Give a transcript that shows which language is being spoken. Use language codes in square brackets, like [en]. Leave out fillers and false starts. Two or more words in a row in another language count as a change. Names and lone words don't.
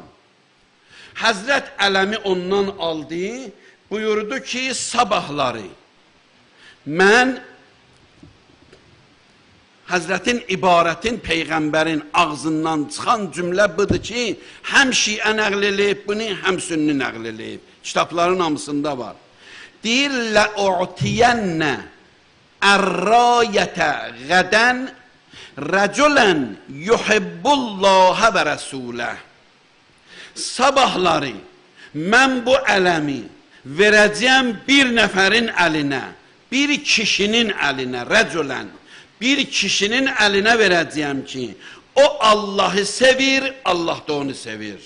[az] Həzrət ələmi ondan aldı, buyurdu ki sabahları mən Həzrətin ibarətin Peyğəmbərin ağzından çıxan cümlə budur ki, həm şiə nəql eləyib bunu, həm sünni nəql eləyib. Kitabların hamısında var. Deyir, [ar] لَأُعْتِيَنَّ الرَّایَةَ غَدًا رَجُلًا يُحِبُّ اللّٰهَ وَرَسُولَهُ. [az] Sabahları mən bu ələmi verəcəyəm bir nəfərin əlinə, bir kişinin əlinə, rəculən, bir kişinin əlinə verəcəyəm ki, o Allahı sevir, Allah da onu sevir.